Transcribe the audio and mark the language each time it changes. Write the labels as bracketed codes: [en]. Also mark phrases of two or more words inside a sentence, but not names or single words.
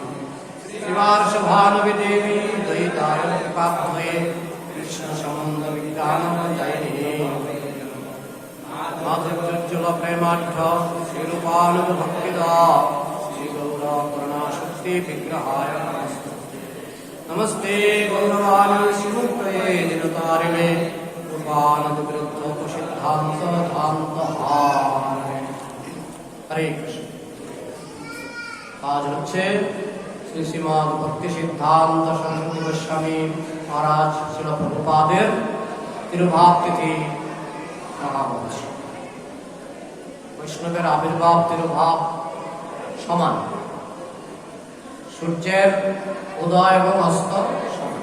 [sa] शिवार्षभानुवि देवी दयिताय कृपाब्धये कृष्णसम्बन्धविज्ञानमयिने माधुर्योज्ज्वल प्रेमाढ्य श्रीरूपानुगभक्तिदा श्रीगौरकरुणाशक्ति विग्रहाय नमस्ते गौरवाणी श्रीमूर्तये दिनतारिणे रूपानन्दविरुद्धोपसिद्धान्त धान्तहारिणे हरे कृष्ण। [bn] आज হচ্ছে শ্রী শ্রীমদ্ ভক্তি সিদ্ধান্ত সরস্বতী গোস্বামী মহারাজ শিল প্রভুপাদের তিরুভাব তিথি মহাবর্ষ। বৈষ্ণবের আবির্ভাব তিরুভাব সমান, সূর্যের উদয় এবং অস্ত সমান।